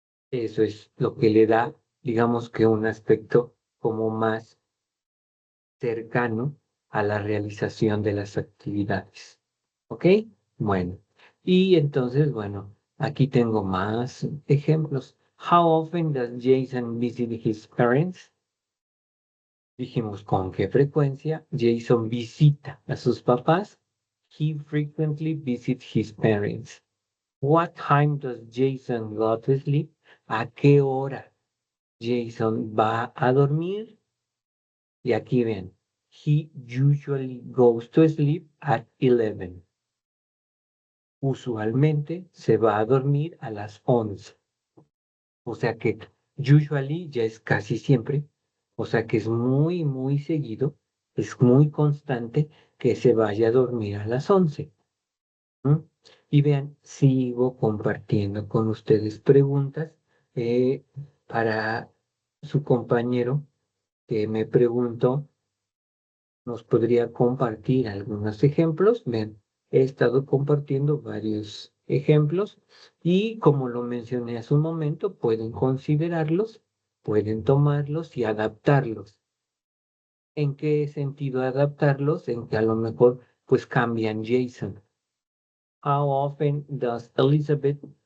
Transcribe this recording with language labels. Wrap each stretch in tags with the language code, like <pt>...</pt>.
<es>Eso es lo que le da, digamos que un aspecto como más cercano a la realización de las actividades. ¿Ok? Bueno, y entonces, bueno, aquí tengo más ejemplos.</es> <en>How often does Jason visit his parents?</en> <es>Dijimos con qué frecuencia Jason visita a sus papás.</es> <en>He frequently visits his parents. What time does Jason go to sleep?</en> <es>¿A qué hora Jason va a dormir? Y aquí ven,</es> <en>he usually goes to sleep at 11.</en> <es>Usualmente se va a dormir a las 11. O sea que usually ya es casi siempre. O sea que es muy, muy seguido, es muy constante que se vaya a dormir a las 11. ¿Mm? Y vean, sigo compartiendo con ustedes preguntas para su compañero que me preguntó. Nos podría compartir algunos ejemplos. Ven, he estado compartiendo varios ejemplos y como lo mencioné hace un momento, pueden considerarlos, pueden tomarlos y adaptarlos. ¿En qué sentido adaptarlos? En que a lo mejor pues cambian Jason.</es> <en>How often does Elizabeth?</en>